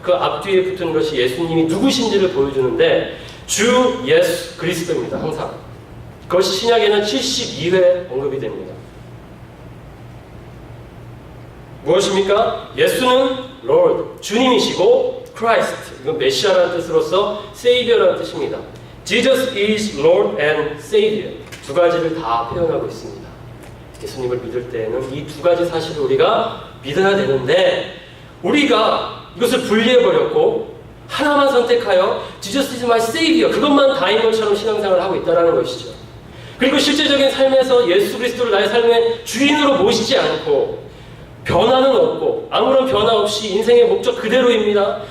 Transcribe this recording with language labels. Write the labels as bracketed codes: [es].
[ko] 그 앞뒤에 붙은 것이 예수님이 누구신지를 보여주는데 주 예수 그리스도입니다. 항상 그것이 신약에는 72회 언급이 됩니다. 무엇입니까? 예수는 Lord, 주님이시고 Christ, 이건 메시아라는 뜻으로서 Savior라는 뜻입니다. [en] Jesus is Lord and Savior. [ko] 두 가지를 다 표현하고 있습니다. 예수님을 믿을 때에는 이 두 가지 사실을 우리가 믿어야 되는데 우리가 이것을 분리해버렸고 하나만 선택하여 [en] Jesus is my Savior, [ko] 그것만 다인 것처럼 신앙생활을 하고 있다는 것이죠. 그리고 실제적인 삶에서 예수 그리스도를 나의 삶의 주인으로 모시지 않고 변화는 없고 아무런 변화 없이 인생의 목적 그대로입니다.